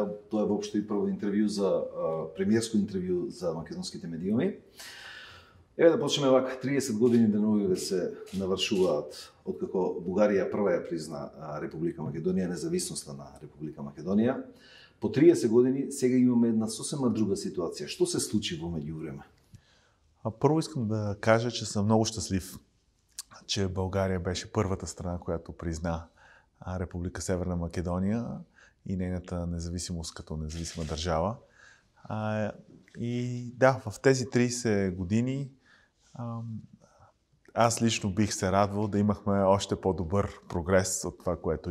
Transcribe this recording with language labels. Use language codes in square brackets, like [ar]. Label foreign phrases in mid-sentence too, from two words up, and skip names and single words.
[mk] Тоа е воопшто и прво интервју премиерско интервју за македонските медиуми. Еве да почнеме вака, 30 години денови се навршуваат откако Бугарија прва ја призна Република Македонија, независноста на Република Македонија. По 30 години сега имаме една сосема друга ситуација. Што се случи во меѓувреме? [bg] Първо искам да кажа, че съм много щастлив, че България беше първата страна, която призна Република Северна Македония и нейната независимост като независима държава. И да, в тези 30 години аз лично бих се радвал да имахме още по-добър прогрес от това, което